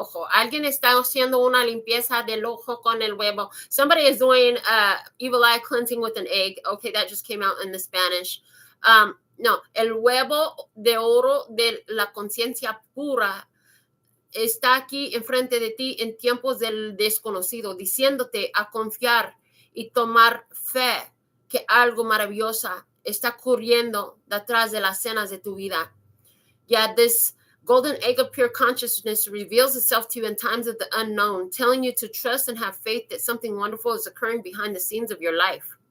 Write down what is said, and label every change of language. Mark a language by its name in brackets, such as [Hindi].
[Spanish] Alguien está haciendo una limpieza del ojo con el huevo. [English] Somebody is doing evil eye cleansing with an egg. Okay, that just came out in the Spanish. [Spanish] No, el huevo de oro de la conciencia pura está aquí enfrente de ti en tiempos del desconocido, diciéndote a confiar y tomar fe que algo maravilloso está ocurriendo detrás de las escenas de tu vida. [English] Yeah, this golden egg of pure consciousness reveals itself to you in times of the unknown, telling you to trust and have faith that something wonderful is occurring behind the scenes of your life.